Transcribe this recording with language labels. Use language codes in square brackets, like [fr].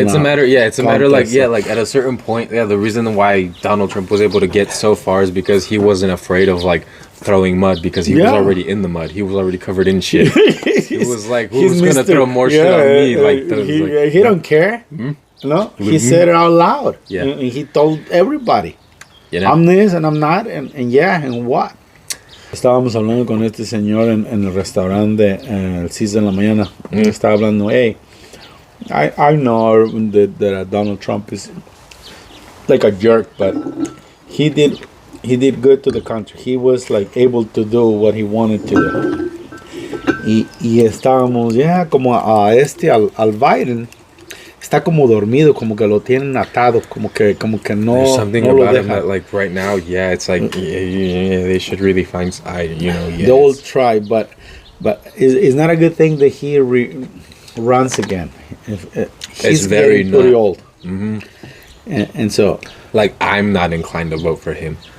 [en] it's a matter like at a certain point, the reason why Donald Trump was able to get so far is because he wasn't afraid of like throwing mud, because he was already in the mud. He was already covered in shit. He was like, who's gonna throw more shit on me? Like he don't care. Mm-hmm. No, he said it out loud. Yeah, and he told everybody, I'm this and I'm not, and what. [es] Estábamos hablando con este señor en el restaurante el 6 de la mañana. Estaba hablando, [en] hey, I know that Donald Trump is like a jerk, but he did good to the country. He was like able to do what he wanted to do. [es] Y estábamos como al Biden. Está como dormido, como que lo tienen atado, como que no. [en] There's something [es] no [en] about him that, like right now, it's like they should really find, They will try, but it's not a good thing that he runs again. He's very pretty old, and so like I'm not inclined to vote for him.